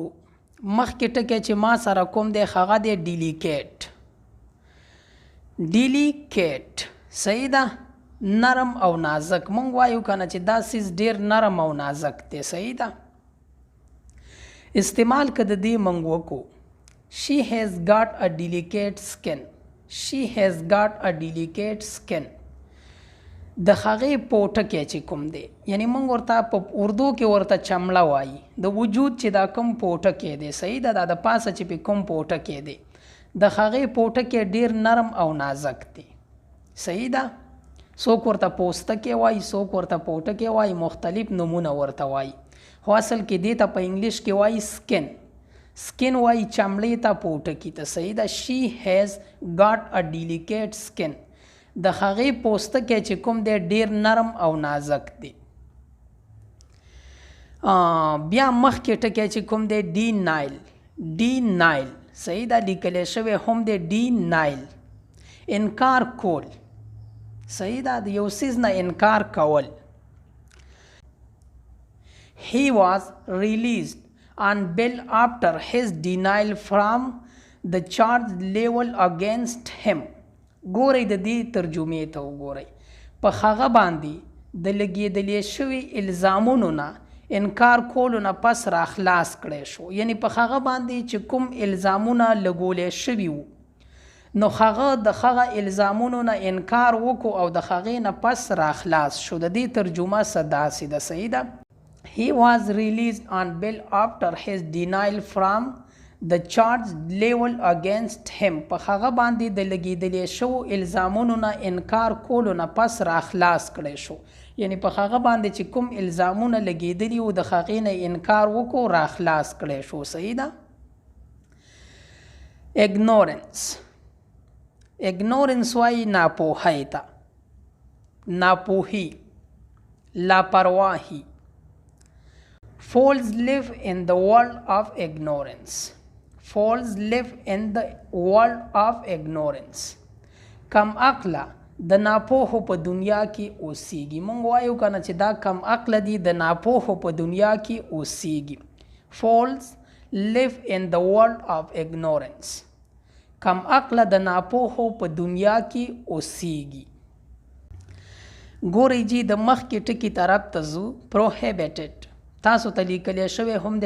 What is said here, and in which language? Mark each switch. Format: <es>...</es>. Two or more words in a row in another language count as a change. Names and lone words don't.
<ps>مخکې ټکی چې ما سره کوم دی هغه دی ډیلیکیټ. ډیلیکیټ صحیح ده. نرم او نازک مونږ وایو کنه چې دا سیز ډیر نرم او نازک دی. صحیح ده. استعمال که د دې مونږ وکړو</ps> <en>she has got a delicate skin. she has got a delicate skin.</en> <ps>د هغې پوټکی چې کوم دی یعنی مونږ ورته په اردو کې ورته چمړه وایي. د وجود چې دا کوم پوټکی دی صحیح ده دا د پاسه چې په کوم پوټکی دی د هغې پوټکی ډیر نرم او نازک دی. صحیح ده. څوک ورته پوستکی وایي څوک ورته پوټکی وایي مختلف نومونه ورته وایي خو اصل کې دې ته په انګلیش کې وایي سکن. سکن وایي چمړې ته پوټکی ته. صحیح ده.</ps> <en>she has got a delicate skin.</en> <ps>د هغې پوستکی چې کوم دی ډیر نرم او نازک دی. بیا مخکې ټکی چې کوم دی denial. denial صحیح ده لیکلی شوی هم دی denial. انکار کول. صحیح ده د یو څیز نه انکار کول.</ps> <en>he was released on bail after his denial from the charge level against him.</en> <ps>ګورئ د دې ترجمې ته وګورئ. په هغه باندې د لګېدلې شوي الزامونو نه انکار کولو نه پس راخلاص کړی شو. یعنی په هغه باندې چې کوم الزامونه لګولی شوي وو نو هغه د هغه الزامونو نه انکار وکړو او د هغې نه پس راخلاص شو. د دې ترجمه څه داسې ده. صحیح ده.</ps> <en>he was released on bail after his denial from the charge level against him.</en> <ps>په هغه باندې د لګېدلې شو الزامونو نه انکار کولو نه پس راخلاص کړی شو. یعنی په هغه باندې چې کوم الزامونه لګېدلي وو د هغې نه انکار وکړو راخلاص کړی شو. صحیح ده.</ps> <en>ignorance.</en> <ps>ignorance وایي ناپوهۍ ته. ناپوهي لاپرواهي.</ps> <en>fools live in the world of ignorance. fools live in the world of ignorance.</en> <ps>کم عقله د ناپوهو په دنیا کې اوسیږي. مونږ وایو کنه چې دا کم عقله دي د ناپوهو په دنیا کې اوسیږي.</ps> <en>fools live in the world of ignorance.</en> <ps>کم عقله د ناپوهو په دنیا کې اوسیږي. ګورئ جی د مخکې ټکي طرف ته ځو. prohibited تاسو ته لیکلی شوی هم دی.</ps>